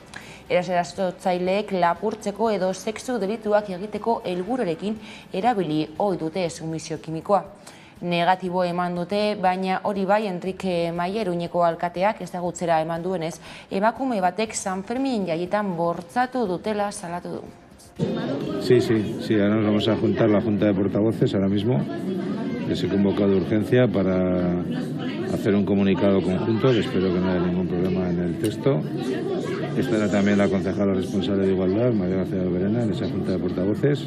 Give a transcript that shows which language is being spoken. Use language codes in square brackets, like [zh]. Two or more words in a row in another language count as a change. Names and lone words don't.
[eu] Erasotzaileek lapurtzeko edo sexu delituak egiteko helburuarekin erabili ohi dute sumisio kimikoa. Negatibo eman dute, baina hori bai Enrique Maia Iruñeko alkateak ezagutzera eman duenez, emakume batek San Ferminen jaietan bortzatu dutela salatu du. [es] Sí, ahora nos vamos a juntar la Junta de Portavoces ahora mismo. Les he convocado de urgencia para hacer un comunicado conjunto, que espero que no haya ningún problema en el texto. Estará también la concejala responsable de Igualdad, María García Alberena, en esa Junta de Portavoces.